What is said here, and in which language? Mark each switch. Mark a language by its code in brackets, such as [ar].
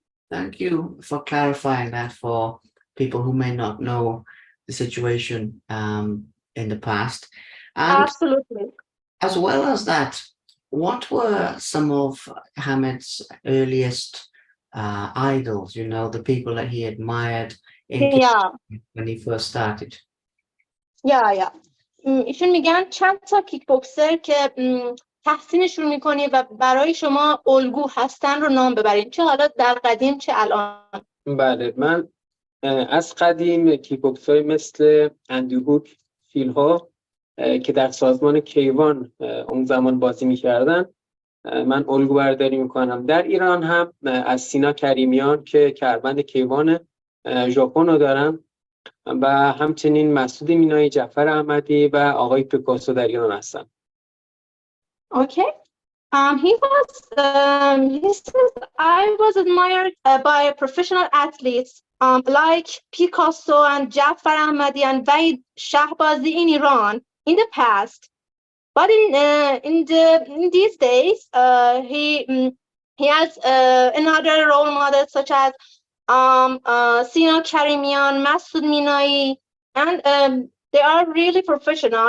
[en] Thank you for clarifying that for people who may not know the situation in the past. And Absolutely. as well as that, what were some of Hamed's earliest idols, the people that he admired in Yeah. when he first started? [fa] یا ایشون میگن چند تا کیک بوکسر که تحسینشون میکنی و برای شما الگو هستن رو نام ببرین، چه حالا در قدیم چه الان. بله، من از قدیم کیکبوکس‌های مثل اندی هوک، فیل ها که در سازمان کیوان اون زمان بازی میکردن من الگو برداری میکنم. در ایران هم از سینا کریمیان که کمربند کیوان ژاپن رو دارم و همچنین مسعود مینایی، جعفر احمدی و آقای پیکاسو در ایران هستن. [en] Okay. He says, I was admired by professional athletes like Picasso and Jafar Ahmadi and Vaid Shahbazi in Iran in the past. But in these days, he has another role model such as Sina Karimian, Masoud Minai, and they are really professional.